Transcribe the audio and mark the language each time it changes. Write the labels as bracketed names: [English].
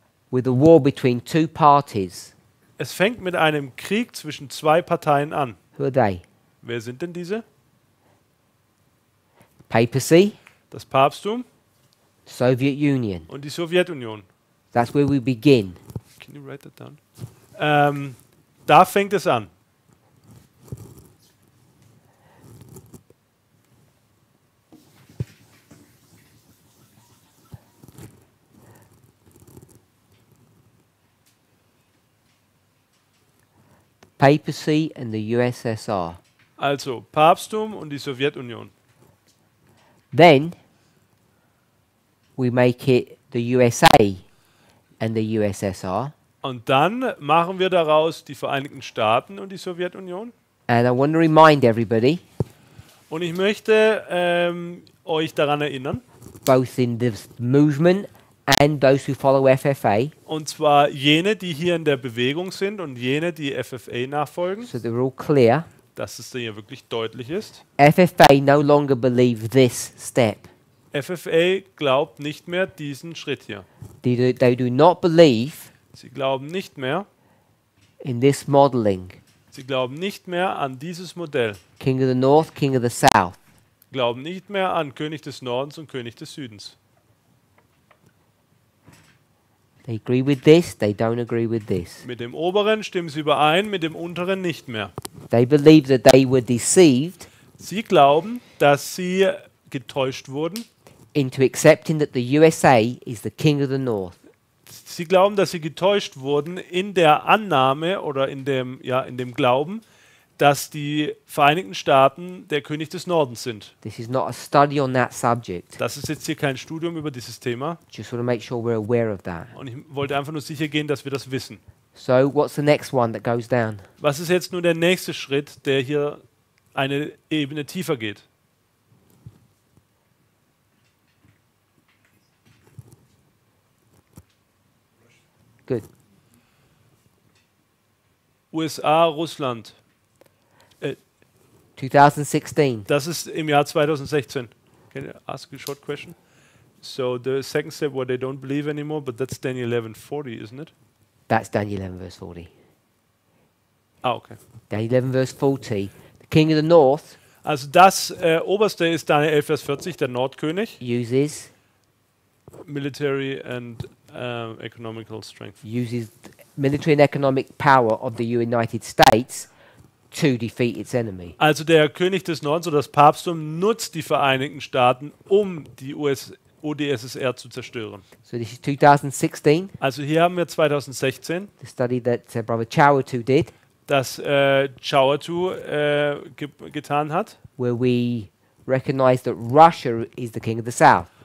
[English] with a war between two parties. [German] es fängt mit einem Krieg zwischen zwei Parteien an. [English] Who are they? [German] Wer sind denn diese? [English] Papacy, [German] Das Papsttum [English] Soviet Union. [German] und die Sowjetunion. [English] That's where we begin. Can you write that down? [German] Da fängt es an. [English] Papacy and the USSR. [German] Also Papsttum und die Sowjetunion. [English] Then we make it the USA and the USSR. [German] Und dann machen wir daraus die Vereinigten Staaten und die Sowjetunion. [English] And I want to remind everybody, [German] Und ich möchte euch daran erinnern, [English] both in this movement and those who follow FFA, [German] und zwar jene, die hier in der Bewegung sind und jene, die FFA nachfolgen, [English] so they're all clear. [German] dass es hier wirklich deutlich ist. [English] FFA no longer believe this step. [German] FFA glaubt nicht mehr diesen Schritt hier. [English] They do not believe [German] Sie glauben nicht mehr, [English] in this modeling. [German] sie glauben nicht mehr an dieses Modell. [English] King of the North, King of the South. [German] Glauben nicht mehr an König des Nordens und König des Südens. [English] They agree with this, they don't agree with this. [German] Mit dem oberen stimmen sie überein, mit dem unteren nicht mehr. [English] They believe that they were deceived [German] Sie glauben, dass sie getäuscht wurden. [English] into accepting that the USA is the King of the North. [German] Sie glauben, dass sie getäuscht wurden in der Annahme oder in dem Glauben, dass die Vereinigten Staaten der König des Nordens sind. [English] This is not a study on that subject. [German] Das ist jetzt hier kein Studium über dieses Thema. [English] Just want to make sure we're aware of that. [German] Und ich wollte einfach nur sicher gehen, dass wir das wissen. [English] So, what's the next one that goes down? [German] Was ist jetzt nun der nächste Schritt, der hier eine Ebene tiefer geht? [English] Good. [German] USA, Russland. [English] 2016. [German] Das ist im Jahr 2016. [English] Can I ask a short question? So the second step where they don't believe anymore, but that's Daniel 11:40, isn't it? That's Daniel 11 verse 40. Ah, okay. Daniel 11 verse 40. The King of the North [German] Also das oberste ist Daniel 11, Vers 40, der Nordkönig. [English] uses Military and economical strength. military and economic power of the United States to defeat its enemy. [German] Also der König des Nordens oder das Papsttum nutzt die Vereinigten Staaten, um die UdSSR zu zerstören. [English] So this is 2016, [German] Also hier haben wir 2016 [English] the study that Brother Chowatu did, [German] das Chauatu getan hat, [English] where we recognize that Russia is the king of the south.